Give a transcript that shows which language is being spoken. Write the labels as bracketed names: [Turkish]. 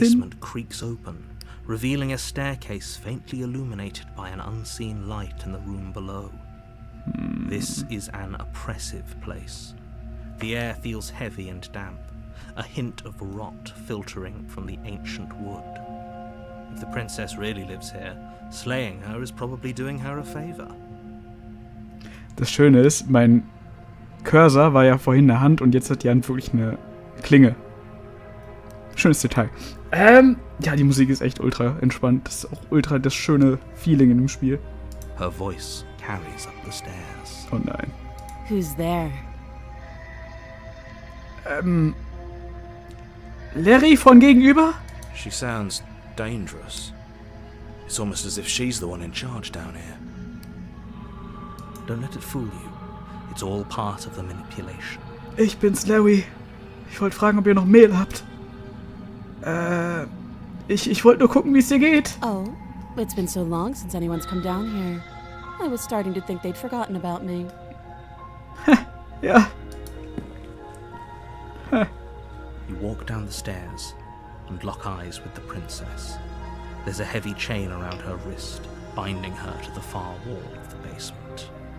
[English] basement creaks open, revealing a staircase faintly illuminated by an unseen light in the room below. This is an oppressive place. The air feels heavy and damp, a hint of rot filtering from the ancient wood. If the princess really lives here, slaying her is probably doing her a favor. [German] Das Schöne ist, mein Cursor war ja vorhin in der Hand und jetzt hat die Hand wirklich eine Klinge. Schönes Detail. Ja, die Musik ist echt ultra entspannt. Das ist auch ultra das schöne Feeling in dem Spiel. [English] Her voice carries up the stairs. [German] Oh nein. [English] Who's there? [German] Larry von gegenüber? [English] She sounds dangerous. It's almost as if she's the one in charge down here. Don't let it fool you. It's all part of the manipulation. [German] Ich bin's, Larry. Ich wollte fragen, ob ihr noch Mehl habt. Ich wollte nur gucken, wie es dir geht. [English] Oh, it's been so long since anyone's come down here. I was starting to think they'd forgotten about me. [German] Ja. [English] You walk down the stairs and lock eyes with the princess. There's a heavy chain around her wrist, binding her to the far wall of the basement.